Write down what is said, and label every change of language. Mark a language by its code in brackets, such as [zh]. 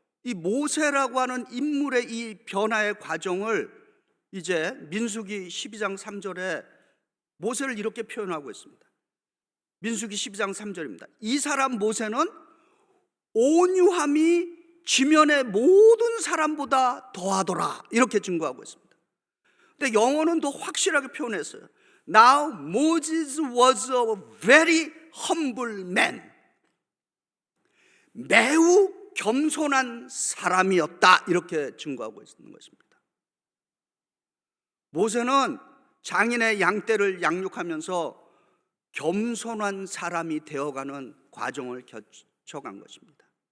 [ko] 이 모세라고 하는 인물의 이 변화의 과정을 이제 민수기 12장 3절에 모세를 이렇게 표현하고 있습니다. 민수기 12장 3절입니다. 이 사람 모세는 온유함이 지면의 모든 사람보다 더하더라, 이렇게 증거하고 있습니다. 근데 영어는 더 확실하게 표현했어요. [en] Now Moses was a very humble man. [ko] 매우 겸손한 사람이었다, 이렇게 증거하고 있는 것입니다. 모세는 장인의 양떼를 양육하면서 겸손한 사람이 되어가는 과정을 거쳐간 것입니다.